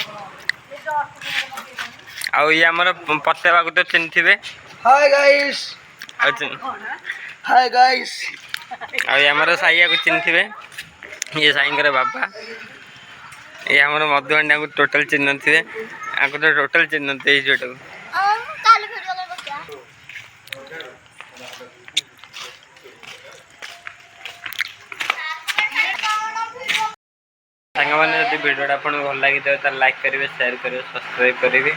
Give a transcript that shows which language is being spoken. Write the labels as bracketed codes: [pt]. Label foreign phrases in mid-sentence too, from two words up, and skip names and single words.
[or] ଆଉ ଇଏ ଆମର ପତେବାକୁ ତ ଚିହ୍ନିଥିବେ। [en] hi guys hi guys [or] ଆଉ ଇଏ ଆମର ସାଇଆକୁ ଚିହ୍ନିଥିବେ। ଇଏ ସାଇଙ୍କର ବାବା। ଇଏ ଆମର ମଧୁବାଣିଟାକୁ ଟୋଟାଲ ଚିହ୍ନି ନଥିବେ। ଆଙ୍କୁ ତ ଟୋଟାଲ ଚିହ୍ନି ନଥିବେ ଏଇ ଝିଅଟାକୁ। ସାଙ୍ଗମାନେ ଯଦି ଭିଡ଼ିଓଟା ଆପଣଙ୍କୁ ଭଲ ଲାଗିଥିବ ତାହେଲେ ଲାଇକ୍ କରିବେ, ସେୟାର କରିବେ, ସବସ୍କ୍ରାଇବ୍ କରିବେ।